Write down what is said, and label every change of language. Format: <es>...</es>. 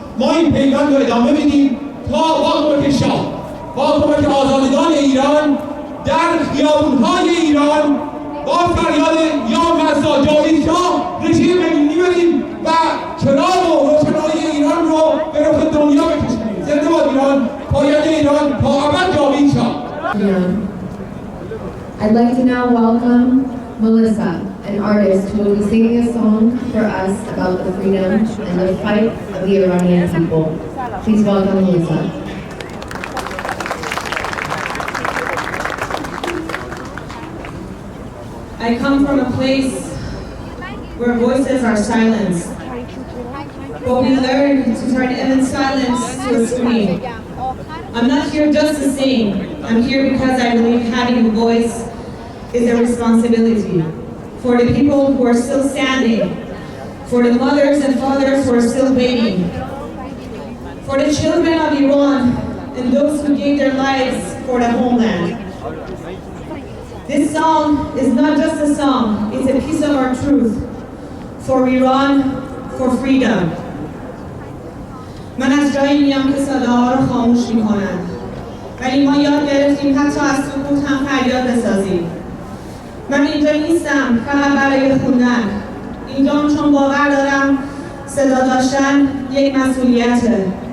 <fa>ما این پیوند رو ادامه میدیم تا با کمک شاه، با کمک آزادگان ایران در خیابون‌های ایران با فریاد یا مزدا جاوید شاه رژیم ملی بریم و چراغ و روشنایی ایران رو به رخ دنیا بکشونیم. زنده باد ایران، پاینده ایران، تا ابد جاوید شاه.</fa> <en>I'd like to now welcome Melissa, an artist who will be singing a song for us about the freedom and the fight of the Iranian people. Please welcome Melissa. I come from a place where voices are silenced, but we learn to turn even silence to a scream. I'm not here just to sing. I'm here because I believe having a voice is a responsibility for the people who are still standing, for the mothers and fathers who are still waiting, for the children of Iran and those who gave their lives for the homeland. This song is not just a song, it's a piece of our truth. For Iran, for freedom.</en> <fa>من از جایی میام که صداها رو خاموش میکنند. ولی ما یاد گرفتیم حتی از سکوت هم فریاد بسازیم. من اینجا نیستم فقط برای خوندن. اینجام چون باور دارم صدا داشتن یک مسئولیته.</fa>